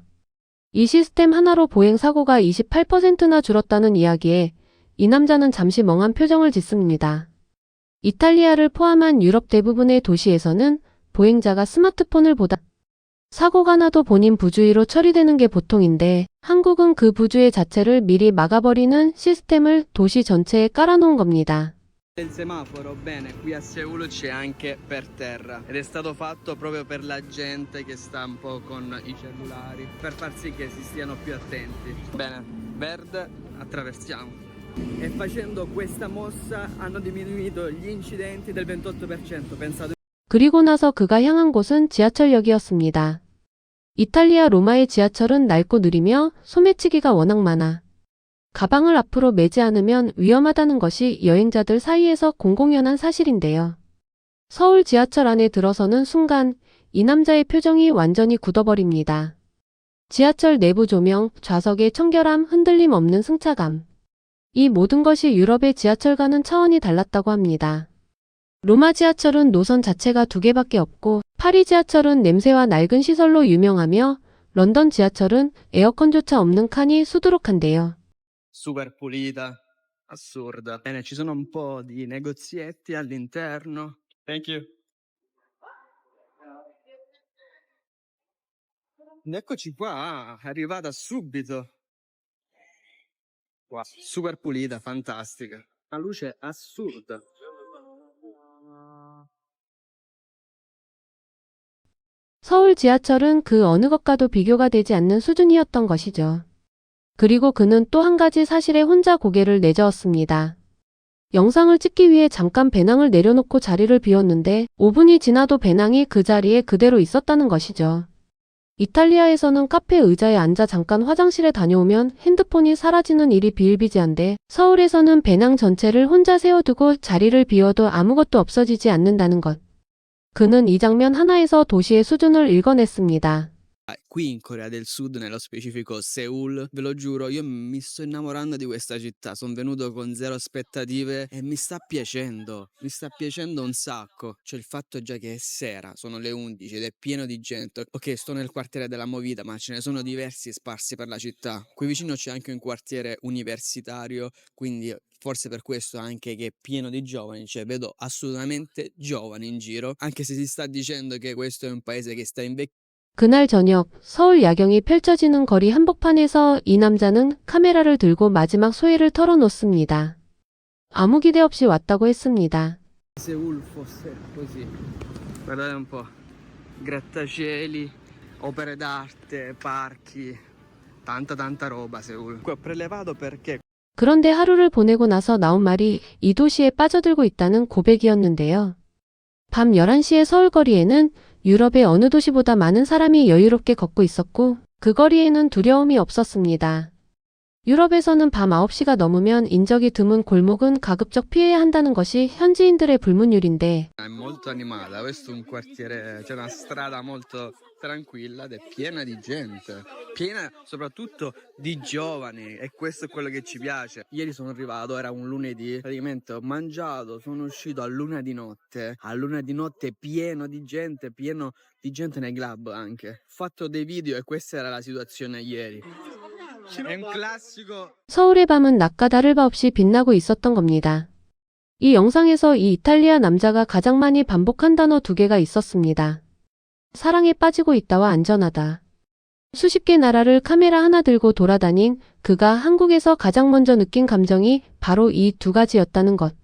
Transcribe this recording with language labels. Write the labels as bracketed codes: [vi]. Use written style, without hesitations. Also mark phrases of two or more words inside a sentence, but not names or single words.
[ko] 이 시스템 하나로 보행 사고가 28%나 줄었다는 이야기에 이 남자는 잠시 멍한 표정을 짓습니다. 이탈리아를 포함한 유럽 대부분의 도시에서는 보행자가 스마트폰을 보다 사고가 나도 본인 부주의로 처리되는 게 보통인데 한국은 그 부주의 자체를 미리 막아버리는 시스템을 도시 전체에 깔아놓은 겁니다. [it] Il semaforo, bene, qui a Seul c'è anche per terra ed è stato fatto proprio per la gente che sta un po' con i cellulari, per far sì che si stiano più attenti. Bene, verde, attraversiamo. E facendo questa mossa hanno diminuito gli incidenti del 28%, pensate. [ko] 그리고 나서 그가 향한 곳은 지하철역이었습니다. 이탈리아 로마의 지하철은 낡고 느리며 소매치기가 워낙 많아 가방을 앞으로 메지 않으면 위험하다는 것이 여행자들 사이에서 공공연한 사실인데요. 서울 지하철 안에 들어서는 순간 이 남자의 표정이 완전히 굳어버립니다. 지하철 내부 조명, 좌석의 청결함, 흔들림 없는 승차감. 이 모든 것이 유럽의 지하철과는 차원이 달랐다고 합니다. 로마 지하철은 노선 자체가 2개밖에 없고 파리 지하철은 냄새와 낡은 시설로 유명하며 런던 지하철은 에어컨조차 없는 칸이 수두룩한데요. [it] Super pulita, assurda. Bene, ci sono un po' di negozietti all'interno. [en] Thank you. [it] Ed eccoci qua, è arrivata subito. Wow, super pulita, fantastica. Una luce assurda. [ko] 서울 지하철은 그 어느 것과도 비교가 되지 않는 수준이었던 것이죠. 그리고 그는 또 한 가지 사실에 혼자 고개를 내저었습니다. 영상을 찍기 위해 잠깐 배낭을 내려놓고 자리를 비웠는데 5분이 지나도 배낭이 그 자리에 그대로 있었다는 것이죠. 이탈리아에서는 카페 의자에 앉아 잠깐 화장실에 다녀오면 핸드폰이 사라지는 일이 비일비재한데 서울에서는 배낭 전체를 혼자 세워두고 자리를 비워도 아무것도 없어지지 않는다는 것. 그는 이 장면 하나에서 도시의 수준을 읽어냈습니다. [it] Qui in Corea del Sud, nello specifico Seoul, ve lo giuro, io mi sto innamorando di questa città. Sono venuto con zero aspettative e mi sta piacendo un sacco. Cioè il fatto già che è sera, sono le 11 ed è pieno di gente. Ok, sto nel quartiere della Movida, ma ce ne sono diversi sparsi per la città. Qui vicino c'è anche un quartiere universitario, quindi forse per questo anche che è pieno di giovani, cioè vedo assolutamente giovani in giro, anche se si sta dicendo che questo è un paese che sta invecchiando. [ko] 그날 저녁 서울 야경이 펼쳐지는 거리 한복판에서 이 남자는 카메라를 들고 마지막 소회를 털어놓습니다. 아무 기대 없이 왔다고 했습니다. [it] Seoul fosse così. Guardate un po', grattacieli, opere d'arte, parchi, tanta roba Seoul. Qui ho prelevato perché [ko] 그런데 하루를 보내고 나서 나온 말이 이 도시에 빠져들고 있다는 고백이었는데요. 밤 11시의 서울 거리에는 유럽의 어느 도시보다 많은 사람이 여유롭게 걷고 있었고 그 거리에는 두려움이 없었습니다. 유럽에서는 밤 9시가 넘으면 인적이 드문 골목은 가급적 피해야 한다는 것이 현지인들의 불문율인데 [it] è molto animata, questo è un quartiere, c'è una strada molto tranquilla ed è piena di gente, piena soprattutto di giovani e questo è quello che ci piace. Ieri sono arrivato, era un lunedì, praticamente ho mangiato, sono uscito a luna di notte pieno di gente nei club anche. Ho fatto dei video e questa era la situazione ieri. È un classico. [ko] 서울의 밤은 낮과 다를 바 없이 빛나고 있었던 겁니다. 이 영상에서 이 이탈리아 남자가 가장 많이 반복한 단어 두 개가 있었습니다. 사랑에 빠지고 있다와 안전하다. 수십 개 나라를 카메라 하나 들고 돌아다닌 그가 한국에서 가장 먼저 느낀 감정이 바로 이 두 가지였다는 것.